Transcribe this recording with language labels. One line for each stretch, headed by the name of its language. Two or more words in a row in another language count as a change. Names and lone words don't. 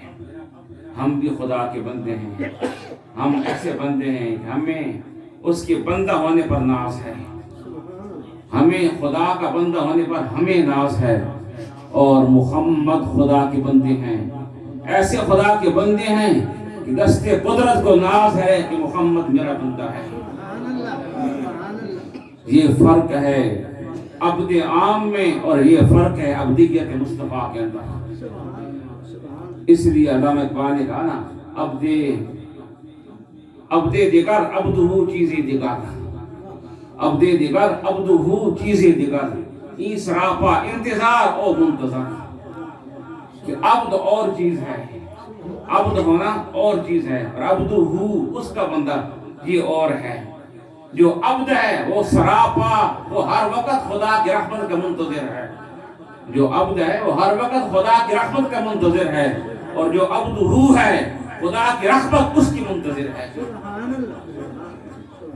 Urdu: ہم بھی خدا کے بندے ہیں، ہم ایسے بندے ہیں کہ ہمیں اس کے بندہ ہونے پر ناز ہے، ہمیں خدا کا بندہ ہونے پر ہمیں ناز ہے، اور محمد خدا کے بندے ہیں، ایسے خدا کے بندے ہیں کہ دست قدرت کو ناز ہے کہ محمد میرا بندہ ہے۔ یہ فرق ہے عبد عام میں اور یہ فرق ہے عبدیت مصطفیٰ کے اندر۔ اس لیے علامہ اقبال نے کہا نا،
Persian: عبد دیگر عبدہو چیزی دیگر، عبد دیگر عبدہو چیزی دیگر، این سراپا انتظار او منتظر،
Urdu: کہ عبد اور چیز ہے، عبد ہونا اور چیز ہے، اور عبدہو اس کا بندہ یہ اور ہے۔ جو عبد ہے وہ سراپا، وہ ہر وقت خدا کی رحمت کا منتظر ہے، جو عبد ہے وہ ہر وقت خدا کی رحمت کا منتظر ہے، اور جو عبد ہے خدا کی رحمت اس کی منتظر ہے۔